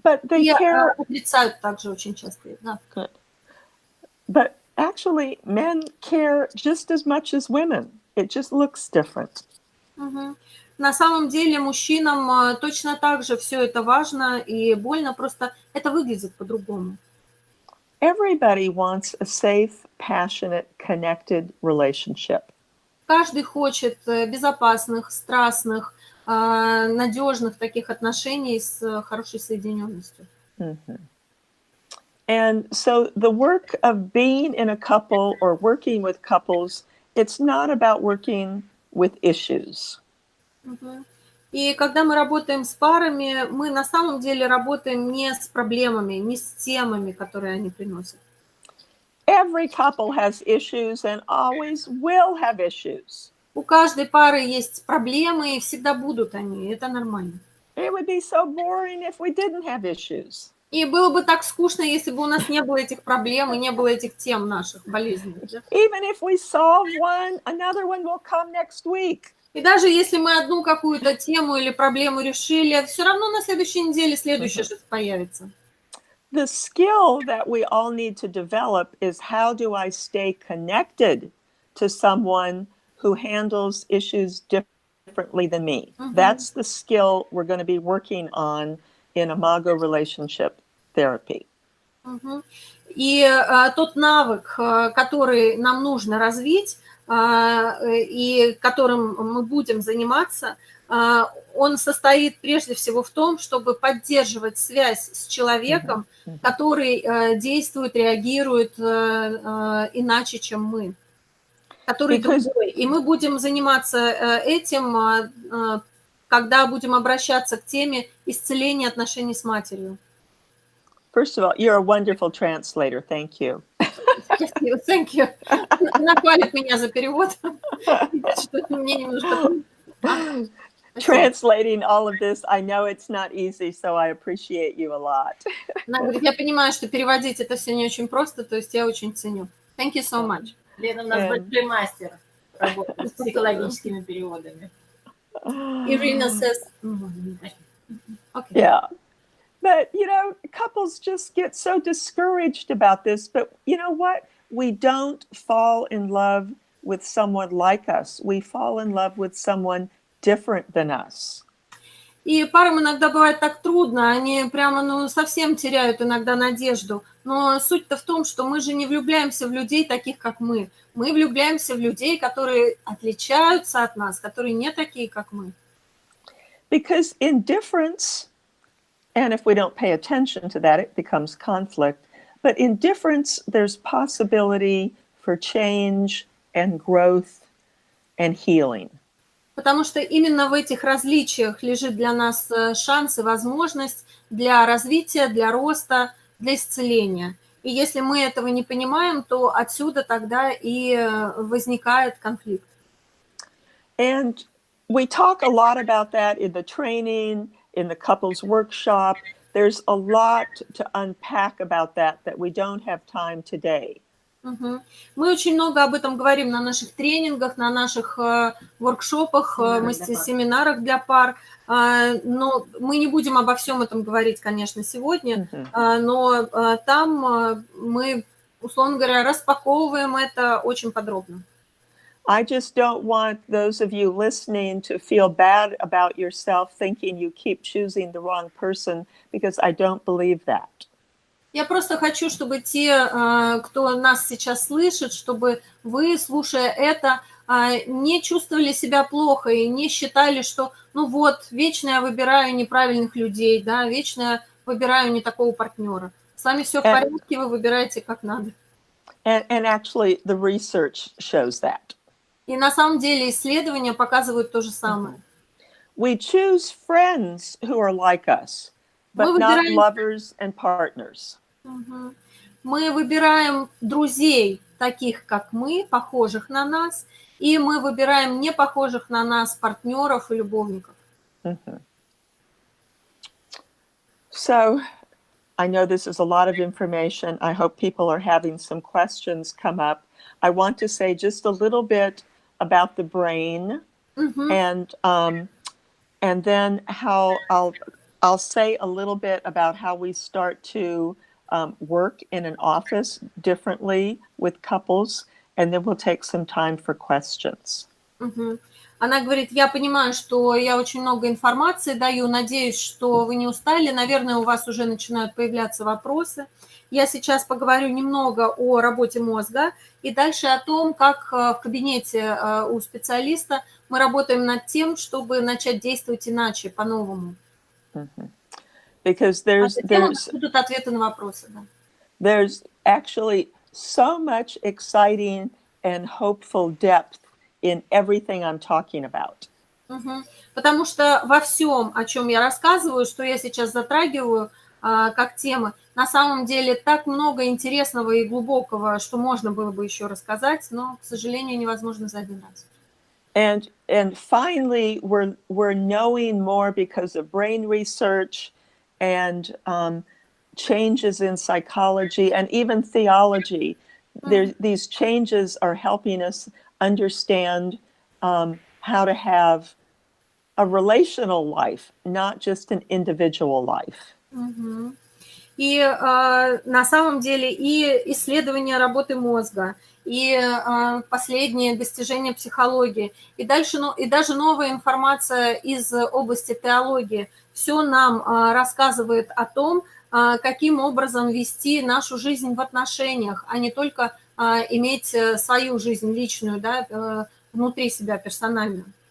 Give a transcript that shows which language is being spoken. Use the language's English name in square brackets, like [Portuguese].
[Russian] И отрицают также очень часто. Да. [English] But actually, men care just as much as women. It just looks different. [Russian] На самом деле мужчинам точно так же все это важно и больно, просто это выглядит по-другому. [English] Everybody wants a safe, passionate, connected relationship. [Russian] Каждый хочет безопасных, страстных, надежных таких отношений с хорошей соединенностью. [English] And so the work of being in a couple or working with couples, it's not about working with issues. [Russian] И когда мы работаем с парами, мы на самом деле работаем не с проблемами, не с темами, которые они приносят. [English] Every couple has issues and always will have issues. [Russian] У каждой пары есть проблемы, и всегда будут они, это нормально. [English] It would be so boring if we didn't have issues. [Russian] И было бы так скучно, если бы у нас не было этих проблем и не было этих тем наших болезней. [English] Even if we solve one, another one will come next week. [Russian] И даже если мы одну какую-то тему или проблему решили, все равно на следующей неделе следующее что-то появится. [English] The skill that we all need to develop is how do I stay connected to someone who handles issues differently than me. That's the skill we're going to be working on in Imago relationship therapy. [Russian] И тот навык, который нам нужно развить, и которым мы будем заниматься, он состоит прежде всего в том, чтобы поддерживать связь с человеком, который действует, реагирует иначе, чем мы, который другой. И мы будем заниматься этим, когда будем обращаться к теме исцеления отношений с матерью. [English] First of all, you're a wonderful translator. Thank you. Thank you. [Russian] Она хвалит меня за перевод. Мне немножко... [English] Translating all of this, I know it's not easy, so I appreciate you a lot. [Russian] Она говорит, я понимаю, что переводить это все не очень просто, то есть я очень ценю. [English] Thank you so much. [Russian] Лена у нас большой мастер работает с психологическими переводами. [English] Irina says... Okay. Yeah. But, you know, couples just get so discouraged about this. But you know what? We don't fall in love with someone like us. We fall in love with someone different than us. [Russian] И парам иногда бывает так трудно, они прямо, совсем теряют иногда надежду. Но суть-то в том, что мы же не влюбляемся в людей таких, как мы. Мы влюбляемся в людей, которые отличаются от нас, которые не такие, как мы. [English] Because indifference, and if we don't pay attention to that, it becomes conflict. But in difference, there's possibility for change and growth and healing. [Russian] Потому что именно в этих различиях лежит для нас шанс и возможность для развития, для роста, для исцеления. И если мы этого не понимаем, то отсюда тогда и возникает конфликт. [English] And we talk a lot about that in the training, in the couples workshop. There's a lot to unpack about that we don't have time today. [Russian] Мы очень много об этом говорим на наших тренингах, на наших воркшопах, семинарах для пар. Но мы не будем обо всем этом говорить, конечно, сегодня, но там мы, условно говоря, распаковываем это очень подробно. [English] I just don't want those of you listening to feel bad about yourself, thinking you keep choosing the wrong person, because I don't believe that. [Russian] Я просто хочу, чтобы те, кто нас сейчас слышит, чтобы вы, слушая это, не чувствовали себя плохо и не считали, что, ну вот, вечно я выбираю неправильных людей, да, вечно я выбираю не такого партнера. С вами все в порядке, вы выбираете как надо. [English] And actually, the research shows that. [Russian] И на самом деле исследования показывают то же самое. [English] We choose friends who are like us, but not lovers and partners. [Russian] Мы выбираем друзей, таких как мы, похожих на нас, и мы выбираем не похожих на нас партнеров и любовников. [English] So, I know this is a lot of information. I hope people are having some questions come up. I want to say just a little bit about the brain, and then how I'll say a little bit about how we start to work in an office differently with couples, and then we'll take some time for questions. [Russian] Она говорит, я понимаю, что я очень много информации даю, надеюсь, что вы не устали, наверное, у вас уже начинают появляться вопросы. Я сейчас поговорю немного о работе мозга и дальше о том, как в кабинете у специалиста мы работаем над тем, чтобы начать действовать иначе, по-новому. [English] Because [Russian] будут ответы на вопросы. Да. [English] There's actually so much exciting and hopeful depth in everything I'm talking about. [Russian] Потому что во всем, о чем я рассказываю, что я сейчас затрагиваю как темы, на самом деле так много интересного и глубокого, что можно было бы еще рассказать, но, к сожалению, невозможно за один раз. [English] And finally, we're knowing more because of brain research and changes in psychology and even theology. These changes are helping us understand how to have a relational life, not just an individual life. [Russian] И на самом деле и исследования работы мозга, и последние достижения психологии, и дальше, и даже новая информация из области теологии, все нам рассказывает о том, каким образом вести нашу жизнь в отношениях, а не только иметь свою жизнь личную, да, внутри себя персональную.